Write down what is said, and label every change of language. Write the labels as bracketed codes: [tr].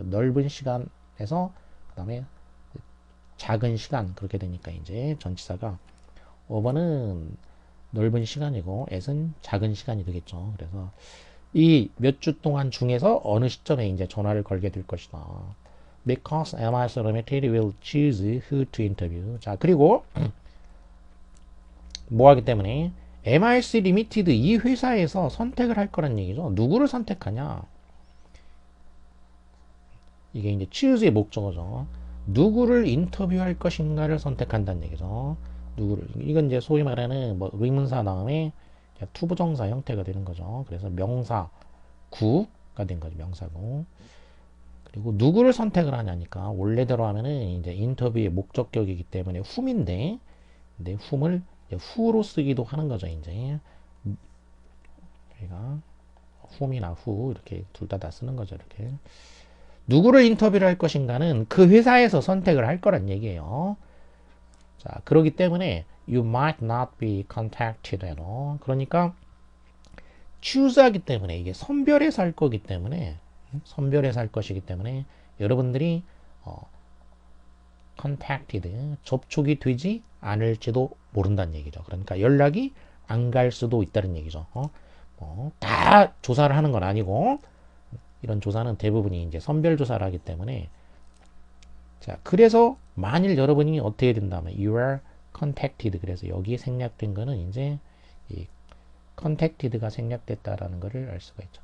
[ko] 그 넓은 시간에서 그다음에 작은 시간 그렇게 되니까 이제 전치사가 over는 넓은 시간이고 at은 작은 시간이 되겠죠. 그래서 이 몇 주 동안 중에서 어느 시점에 이제 전화를 걸게 될 것이다. [en] Because MIS Limited will choose who to interview. [ko] 자, 그리고 뭐 하기 때문에 MIS Limited 이 회사에서 선택을 할 거란 얘기죠. 누구를 선택하냐? 이게 이제 choose의 목적어죠. 누구를 인터뷰할 것인가를 선택한다는 얘기죠. 누구를 이건 이제 소위 말하는 뭐 의문사 다음에 투부정사 형태가 되는 거죠. 그래서 명사 구가 된 거죠. 명사구. 그리고 누구를 선택을 하냐니까 원래대로 하면은 이제 인터뷰의 목적격이기 때문에 whom인데 근데 whom을 who로 쓰기도 하는 거죠. 이제 저희가 whom이나 who 이렇게 둘 다 쓰는 거죠. 이렇게 누구를 인터뷰를 할 것인가는 그 회사에서 선택을 할 거란 얘기예요. 자, 그렇기 때문에 [en] you might not be contacted at all. [ko] 그러니까 choose하기 때문에 이게 선별해서 할 거기 때문에 선별해서 할 것이기 때문에 여러분들이 contacted 접촉이 되지 않을지도 모른다는 얘기죠. 그러니까 연락이 안 갈 수도 있다는 얘기죠. 다 조사를 하는 건 아니고 이런 조사는 대부분이 이제 선별 조사를 하기 때문에 자, 그래서 만일 여러분이 어떻게 된다면 [en] you are contacted [ko] 그래서 여기에 생략된 거는 이제 이 contacted가 생략됐다라는 것을 알 수가 있죠.